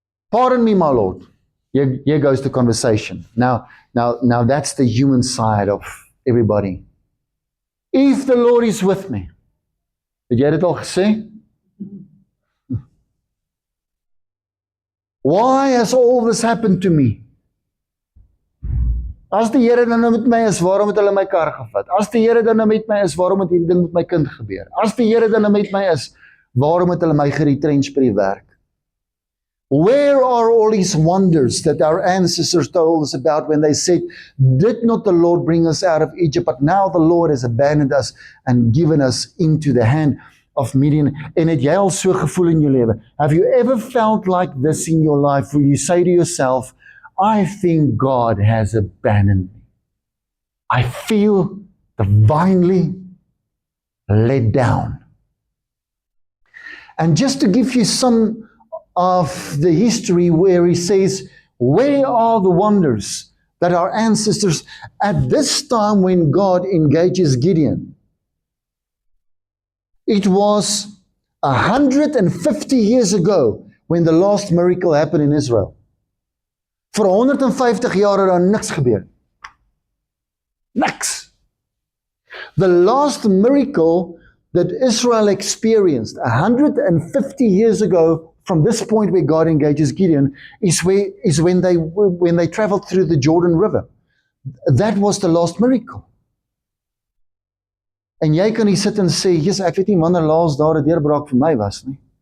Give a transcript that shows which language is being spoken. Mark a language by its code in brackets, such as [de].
[en] Pardon me, my Lord. Here goes the conversation. Now that's the human side of everybody. If the Lord is with me. [af] Het jy dit al gesê? [en] Why has all this happened to me? [af] As die Here dan nou met my is, waarom het hulle my kar gevat? As die Here dan nou met my is, waarom het hierdie ding met my kind gebeur? As die Here dan nou met my is, waarom het hulle my geretrench by die werk? [en] Where are all these wonders that our ancestors told us about when they said, did not the Lord bring us out of Egypt, but now the Lord has abandoned us and given us into the hand of Midian? [af] En het jy al so gevoel in jou lewe? [en] Have you ever felt like this in your life where you say to yourself, I think God has abandoned me. I feel divinely let down. And just to give you some of the history where he says, where are the wonders that our ancestors, at this time when God engages Gideon, it was 150 years ago when the last miracle happened in Israel. [af] Vir 150 jaar het daar niks gebeur. Niks. [en] The last miracle that Israel experienced 150 years ago from this point where God engages Gideon is when they traveled through the Jordan River. That was the last miracle. [af] En jy kan hier sit en sê, Jesus, ek weet nie wanneer laas daar 'n deurbraak vir my was nie.